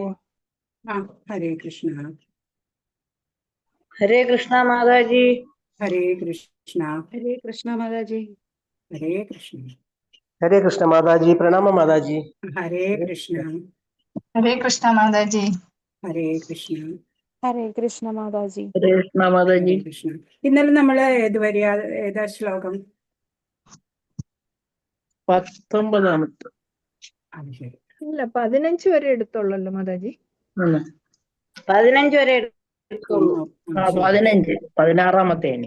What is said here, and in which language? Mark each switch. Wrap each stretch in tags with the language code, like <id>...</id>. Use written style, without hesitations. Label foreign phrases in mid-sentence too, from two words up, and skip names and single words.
<hi>हाँ, हरे कृष्णा। हरे कृष्णा माताजी। हरे कृष्णा। हरे कृष्णा माताजी। हरे कृष्णा। हरे कृष्ण माताजी। प्रणाम माताजी। हरे कृष्णा। हरे कृष्णा माताजी।</hi> <ml>ഹരേ കൃഷ്ണ. ഹരേ കൃഷ്ണ മാതാജി.</ml> <hi>हरे कृष्णा माताजी।</hi> <ml>ഹരേ കൃഷ്ണ. ഇന്നലെ നമ്മള് ഏതുവരെയാ ഏതാ ശ്ലോകം? 19 അത് ശരി. ഇല്ല 15 വരെ എടുത്തോളല്ലോ മാതാജി. 15 വരെ എടുക്കുള്ളൂ. 15 16-ാമത്തേന്.</ml>